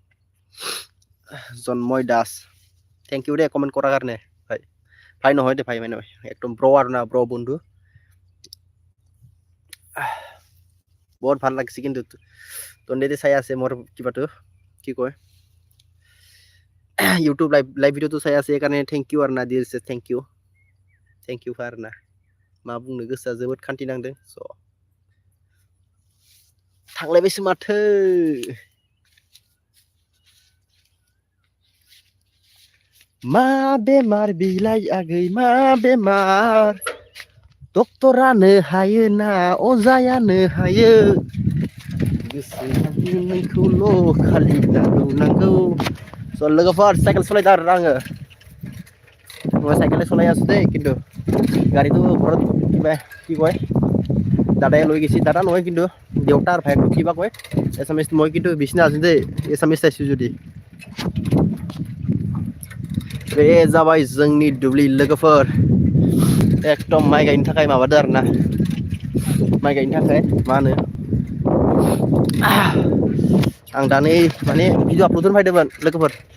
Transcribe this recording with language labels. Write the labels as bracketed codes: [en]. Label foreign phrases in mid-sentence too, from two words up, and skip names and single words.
[as] জন্ময় দাস, [en] thank you [as] দে কমেন্ট কৰাৰ কাৰণে ভাই। ভাই নহয় দে, ভাই মানে একদম ব্ৰ আৰু না, ব্ৰ বন্ধু। বহুত ভাল লাগিছে কিন্তু তন্দেতে চাই আছে মোৰ কিবাটো কি কয় [en] YouTube live video [as] চাই আছে, এইকাৰণে [brx] थैंक इउ आरो ना दिस, थैंक इउ आरो ना। मा बुंनो गोसोआ जोबोद खान्थि नांदों। स' थांलायबायसो माथो। मा बेमार बिलाइ आगै मा बेमार, डक्टरानो हायो ना अजायानो हायो, गोसो नोंखौल' खालि नांगौ। स' लोगोफोर साइकेल सलायदों आरो आङो, [as] মই চাইকেলে চলাই আছো দেই। কিন্তু গাড়ীটো ঘৰত কিবা কি কয় দাদাই লৈ গৈছে, দাদা নহয় কিন্তু দেউতা আৰু ভাইকটো কিবা কয় এছামিছ। মই কিন্তু বিচনা আছো দেই, এছামিছ চাইছো যদি। [brx] बे जाबाय जोंनि दुब्लि लोगोफोर, एकदम माइ गायनो थाखाय माबादो आरो ना, माइ गायनो थाखाय मा होनो आं दा नै माने [en] video upload [brx] होनो फैदोंमोन लोगोफोर।